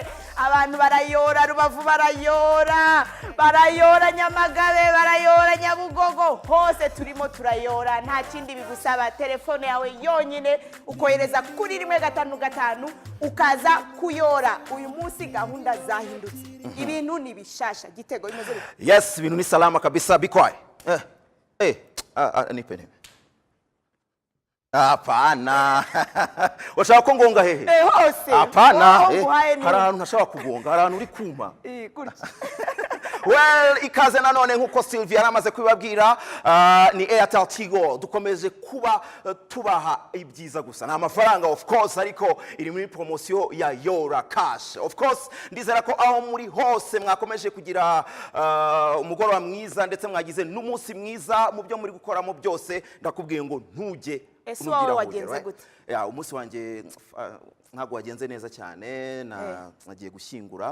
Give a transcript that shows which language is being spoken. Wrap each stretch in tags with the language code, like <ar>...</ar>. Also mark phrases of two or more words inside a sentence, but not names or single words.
<rw>Abantu barayora Rubavu barayora Nyamagabe barayora Nyabugogo hose turimo turayora nta kindi bigusaba telefone yawe yonyine ukohereza kuri 155 ukaza kuyora uyu munsi gahunda zahindutse ibintu ni bishasha Gitego imeze yes ibintu ni</rw> <sw>salama kabisa</sw> <rw>bikwaye</rw> <sw>nipe Hapana.</sw> <rw>Washaka ko ngonga hehe? Hose. Hapana. Hari ahantu ntashaka kugonga, hari ahantu uri kuma. Well, ikaze nanone nkuko Sylvia yaramaze kubibabwira ni Airtel Tigo dukomeje kuba tubaha ibyiza gusa na amafaranga</rw> <en>of course</en> <rw>ariko iri muri promotion ya YORA cash.</rw> <en>Of course</en> <rw>ndizera ko aho muri hose mwakomeje kugira umugoroba mwiza ndetse mwagize n'umunsi mwiza mu byo muri gukora mu byose ndakubwiye ngo ntuje ese wawe wagenze gute? Ya umunsi wanje ntago wagenze neza cyane nagiye gushyingura.</rw>